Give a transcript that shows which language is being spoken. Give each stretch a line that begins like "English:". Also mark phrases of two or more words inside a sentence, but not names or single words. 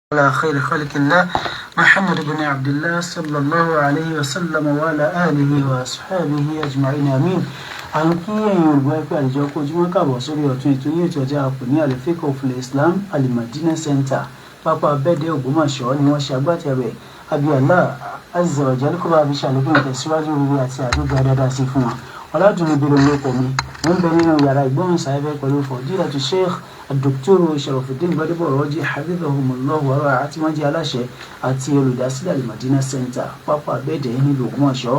Arabic: على خير خلق الله محمد بن عبد الله صلى الله عليه وسلم وعلى آله وأصحابه أجمعين آمين.
Yoruba: àwọn kí ẹ̀yin olùgbọ́ ẹgbẹ́ àlejò ọkọ̀ ojúmọ́ káàbọ̀ sórí ọ̀tún ètò yìí ètò ọjà àpò ní Al-Fiqh fil Islam Al-Madina Center pápá abẹ́ẹ̀dẹ́ Ògbómọ̀ṣọ́ ni wọ́n ṣe agbátẹrù ẹ̀. Abi
Arabic: الله عز وجل
Yoruba: kó bá fi ṣàlékún ìtẹ̀síwájú rere àti àdúgbò dáadáa sí fún wọn. ọ̀làdùn ìbílẹ̀ olóko mi wọ́n ń bẹ nínú yàrá ìgbóhùnsáfẹ́ pẹ̀lú Fadilatu Sheikh Dr. Sharafuddin Gbadebo Raji
Arabic: حفظهم الله ورعاه
Yoruba: àti wọ́n jẹ́ aláṣẹ àti olùdásílẹ̀ Al-Madina Center pápá abẹ́ẹ̀dẹ́ nílùú Ògbómọ̀ṣọ́.